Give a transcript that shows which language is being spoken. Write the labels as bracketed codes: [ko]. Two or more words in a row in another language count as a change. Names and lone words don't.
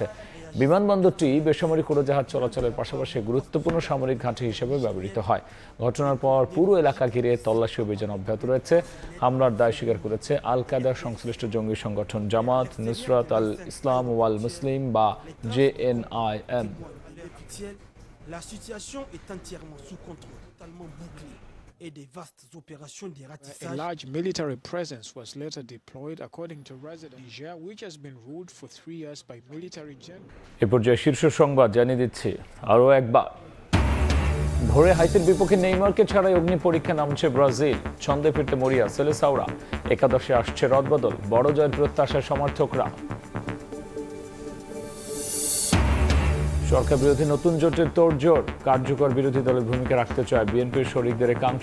[bn] বিমানবন্দরটি বেসামরিক উড়োজাহাজ চলাচলের পাশাপাশি গুরুত্বপূর্ণ সামরিক ঘাঁটি হিসেবে ব্যবহৃত হয়। ঘটনার পর পুরো এলাকা ঘিরে তল্লাশি অভিযান অব্যাহত রয়েছে। হামলার দায় স্বীকার করেছে আল কায়দার সংশ্লিষ্ট জঙ্গি সংগঠন জামাত নুসরাত আল ইসলাম ওয়াল মুসলিম বা JNIM। [fr] La situation est entièrement sous contrôle, totalement bouclée. Et des vastes opérations de ratissage. [en] A large military presence was later deployed according to resident Niger, which has been ruled for 3 years by military generals. [bn] এ পর্যায়ে শীর্ষ সংবাদ জানিয়ে দিচ্ছি আরও একবার। ভোরে হাইতির বিপক্ষে নেইমারকে ছাড়াই অগ্নি পরীক্ষা নামছে ব্রাজিল। ছন্দে ফিরতে মরিয়া সেলেসাওরা। একাদশে আসছে রদবদল, বড় জয়ের প্রত্যাশায় সমর্থকরা। সরকার বিরোধী নতুন জোটের তোড়জোড়, কার্যকর বিরোধী দলের ভূমিকা রাখতে চায় বিএনপির শরিকদের একাংশ।